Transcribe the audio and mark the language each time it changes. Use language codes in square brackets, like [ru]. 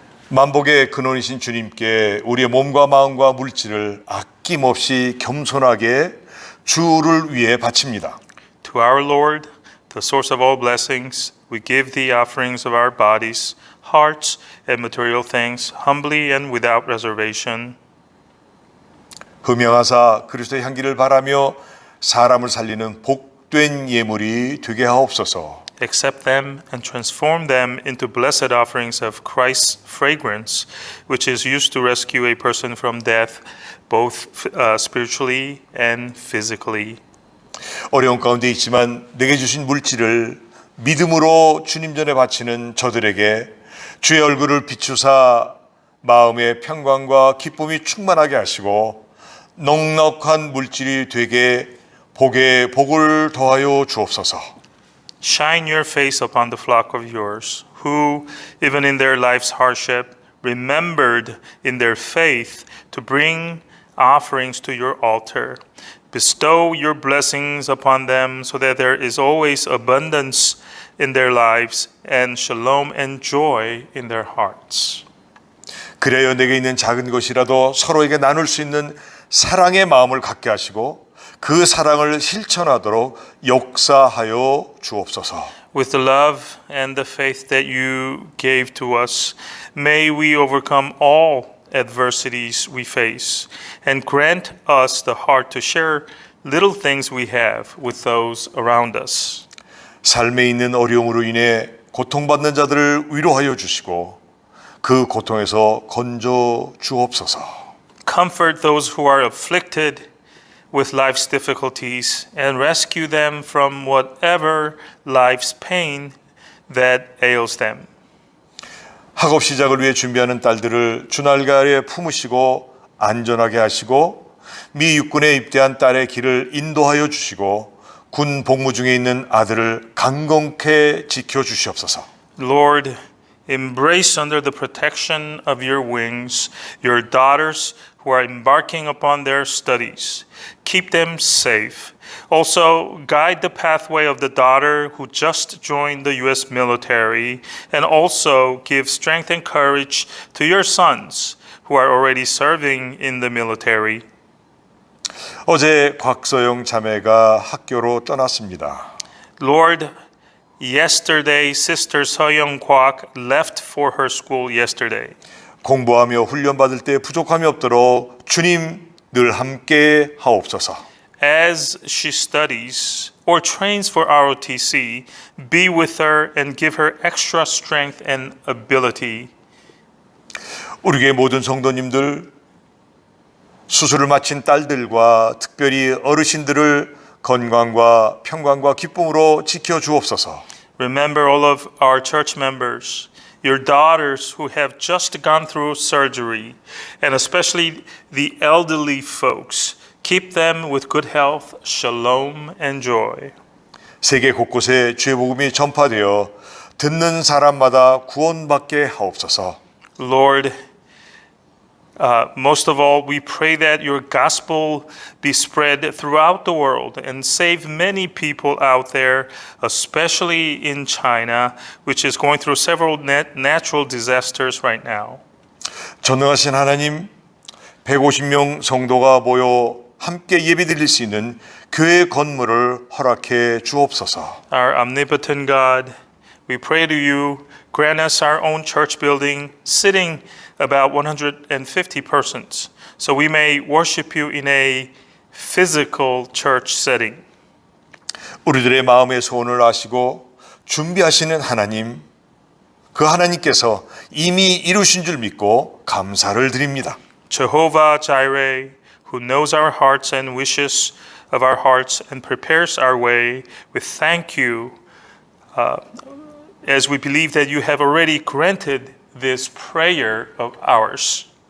[ko] 만복의 근원이신 주님께 우리의 몸과 마음과 물질을 아낌없이 겸손하게 주를 위해 바칩니다. [en] To our Lord, the source of all blessings, we give the offerings of our bodies, hearts, and material things humbly and without reservation. [ko] 흠명하사 그리스도의 향기를 바라며 사람을 살리는 복된 예물이 되게 하옵소서. [en] Accept them and transform them into blessed offerings of Christ's fragrance, which is used to rescue a person from death, both spiritually and physically. [ko] 어려운 가운데 있지만 내게 주신 물질을 믿음으로 주님 전에 바치는 저들에게 주의 얼굴을 비추사 마음의 평강과 기쁨이 충만하게 하시고 넉넉한 물질이 되게 복에 복을 더하여 주옵소서. [en] Shine your face upon the flock of yours, who, even in their life's hardship, remembered in their faith to bring offerings to your altar. Bestow your blessings upon them so that there is always abundance in their lives and shalom and joy in their hearts. [ko] 그래야 내게 있는 작은 것이라도 서로에게 나눌 수 있는 사랑의 마음을 갖게 하시고 그 사랑을 실천하도록 역사하여 주옵소서. [en] With the love and the faith that you gave to us, may we overcome all adversities we face and grant us the heart to share little things we have with those around us. [ko] 삶에 있는 어려움으로 인해 고통받는 자들을 위로하여 주시고 그 고통에서 건져 주옵소서. [en] Comfort those who are afflicted with life's difficulties and rescue them from whatever life's pain that ails them. [ko] 학업 시작을 위해 준비하는 딸들을 주날가에 품으시고 안전하게 하시고 미 육군에 입대한 딸의 길을 인도하여 주시고 군 복무 중에 있는 아들을 강건케 지켜 주시옵소서. [en] Lord, embrace under the protection of your wings your daughters who are embarking upon their studies. Keep them safe. Also, guide the pathway of the daughter who just joined the U.S. military, and also give strength and courage to your sons who are already serving in the military. [ko] 어제 곽서영 자매가 학교로 떠났습니다. [en] Lord, yesterday Sister Soyoung Kwak left for her school yesterday. [ko] 공부하며 훈련받을 때 부족함이 없도록 주님 늘 함께 하옵소서. [en] As she studies or trains for ROTC, be with her and give her extra strength and ability. [ko] 우리 교회 모든 성도님들 수술을 마친 딸들과 특별히 어르신들을 건강과 평강과 기쁨으로 지켜 주옵소서. [en] Remember all of our church members, your daughters who have just gone through surgery, and especially the elderly folks. Keep them with good health, shalom, and joy. [ko] 세계 곳곳에 주의 복음이 전파되어 듣는 사람마다 구원받게 하옵소서. [en] Lord, most of all, we pray that your gospel be spread throughout the world and save many people out there, especially in China, which is going through several natural disasters right now. [ko] 전능하신 하나님, 150명 성도가 모여 함께 예배드릴 수 있는 교회 건물을 허락해 주옵소서. [en] Our omnipotent God, we pray to you, grant us our own church building, sitting about 150 persons, so we may worship you in a physical church setting. [ko] 우리들의 마음의 소원을 아시고 준비하시는 하나님, 그 하나님께서 이미 이루신 줄 믿고 감사를 드립니다. [en] Jehovah Jireh, who knows our hearts and wishes of our hearts and prepares our way, we thank you as we believe that you have already granted this prayer of ours.